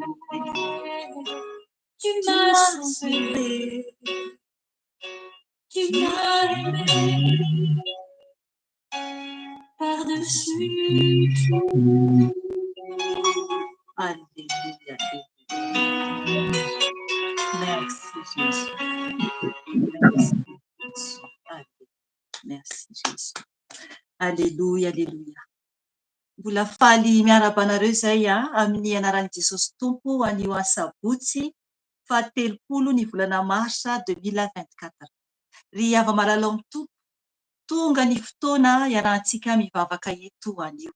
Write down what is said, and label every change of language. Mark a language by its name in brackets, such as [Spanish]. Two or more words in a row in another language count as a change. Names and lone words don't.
[French] Tu m'as sauvé, tu m'as aimé, par-dessus tout. Alléluia. Merci Jésus. Merci Jésus. Merci Jésus. Alléluia, alléluia. [Malagasy] Mbola faly miarabanareo izay amin'ny anaran'i Jesosy Tompo anio asabotsy 13 ny volana Marsa 2024. Ry ava-malala amin'ny Tompo, tonga ny fotoana iarahantsika mivavaka eto anio.